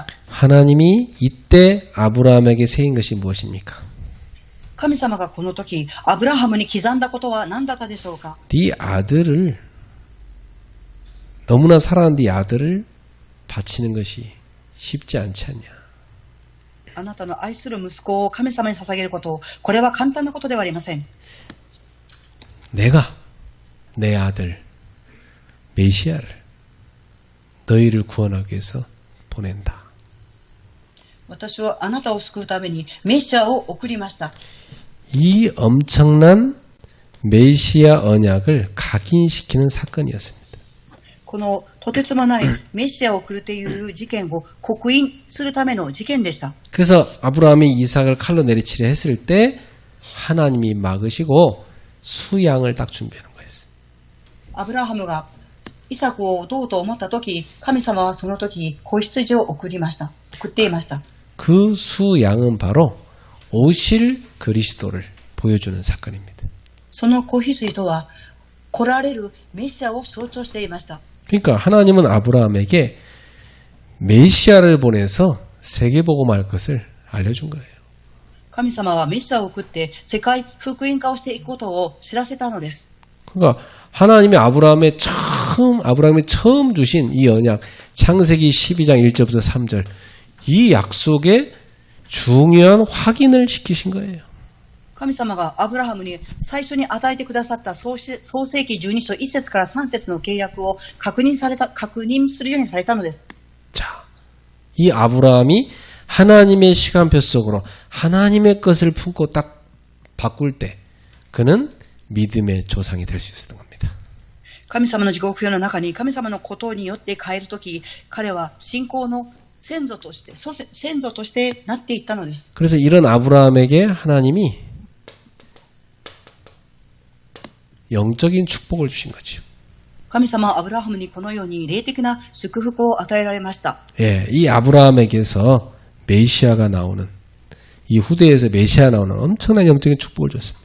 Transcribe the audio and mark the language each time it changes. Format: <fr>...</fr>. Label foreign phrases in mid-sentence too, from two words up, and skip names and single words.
<ko>하나님이 이때 아브라함에게 세인 것이 무엇입니까?</ko> <ja>神様がこの時アブラハムに刻んだことは何だったでしょうか。</ja> <ko>네 아들을 너무나 사랑하는 네 아들을 바치는 것이 쉽지 않지 않냐.</ko> <ja>あなたの愛する息子を神様に捧げること、これは簡単なことではありません。</ja> <ko>내가 내 아들 메시아를 너희를 구원하기 위해서 보낸다.</ko> <ja>私はあなたを救うためにメシアを送りました。</ja> <ko>이 엄청난 메시아 언약을 각인시키는 사건이었습니다.</ko> <ja>このとてつもないメシアを送るという事件を刻印するための事件でした。</ja> <ko>그래서 아브라함이 이삭을 칼로 내리치려 했을 때 하나님이 막으시고 수양을 딱 준비하는 거였어요.</ko> <ja>アブラハムがイサクをどうと思ったとき、神様はその時子羊を送っていました。</ja> <ko>그 수양은 바로 오실 그리스도를 보여주는 사건입니다.</ko> <ja>その子羊とは来られるメシアを象徴していました。</ja> <ko>그러니까 하나님은 아브라함에게 메시아를 보내서 세계복음할 것을 알려준 거예요.</ko> <ja>神様はメシアを送って世界福音化をしていくことを知らせたのです。</ja> <ko>그러니까 하나님이 아브라함이 처음 주신 이 언약 창세기 12장 1절부터 3절 이 약속의 중요한 확인을 시키신 거예요.</ko> <ja>神様がアブラハムに最初に与えてくださった創世記12章1節から3節の契約を確認するようにされたのです。</ja> <ko>자, 이 아브라함이 하나님의 시간표 속으로 하나님의 것을 품고 딱 바꿀 때 그는 믿음의 조상이 될 수 있었던 겁니다.</ko> <ja>神様の時刻表の中に神様のことによって変えるとき、彼は信仰の先祖としてなっていったのです。</ja> <ko>그래서 이런 아브라함에게 하나님이 영적인 축복을 주신 거죠.</ko> <ja>神様はアブラハムにこのように霊的な祝福を与えられました。</ja> <ko>예, 이 아브라함에게서 메시아가 나오는 이 후대에서 메시아 나오는 엄청난 영적인 축복을 줬습니다.</ko>